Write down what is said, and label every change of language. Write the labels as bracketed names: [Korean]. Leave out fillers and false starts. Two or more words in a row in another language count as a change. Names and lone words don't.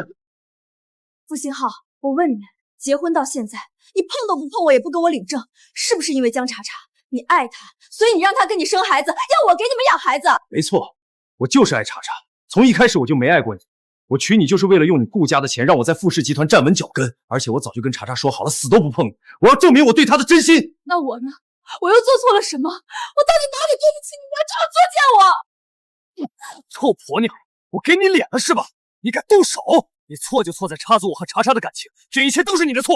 [Chinese] 傅星浩，我問你，結婚到現在，你碰都不碰我，也不跟我領證，是不是因為江茶茶？你愛他，所以你讓他跟你生孩子，要我給你們養孩子？沒錯，我就是愛茶茶，從一開始我就沒愛過你。我娶你就是為了用你顧家的錢，讓我在傅氏集團站穩腳跟，而且我早就跟茶茶說好了，死都不碰你。我要證明我對他的真心。那我呢？我又做錯了什麼？我到底哪裡對不起你？你要這麼作踐我？臭婆娘，我給你臉了是吧？你敢動手？你錯就錯在插足我和茶茶的感情，這一切都是你的錯。